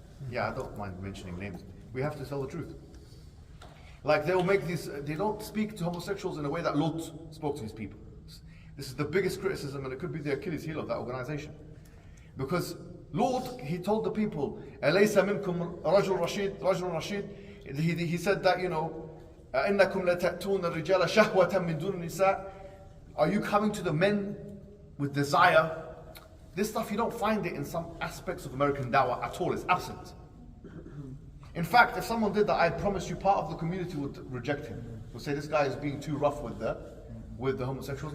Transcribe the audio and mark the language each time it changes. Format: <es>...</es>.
<en>Yeah, I don't mind mentioning names. We have to tell the truth. Like they'll make these, they don't speak to homosexuals in a way that Lot spoke to his people. This is the biggest criticism, and it could be the Achilles heel of that organization. Because Lot, he told the people,</en> <ar>أَلَيْسَ مِنْكُمْ رَجُلٌ رَشِيدٌ رَجُلٌ رَشِيدٌ.</ar> <en>He said that, you know,</en> <ar>إِنَّكُمْ لَتَأْتُونَ الرِّجَالَ شَهْوَةً مِنْ دُونِ النِّسَاءِ.</ar> <en>Are you coming to the men with desire? This stuff, you don't find it in some aspects of American da'wah at all. It's absent. In fact, if someone did that, I promise you part of the community would reject him. Would say this guy is being too rough with the homosexuals.</en>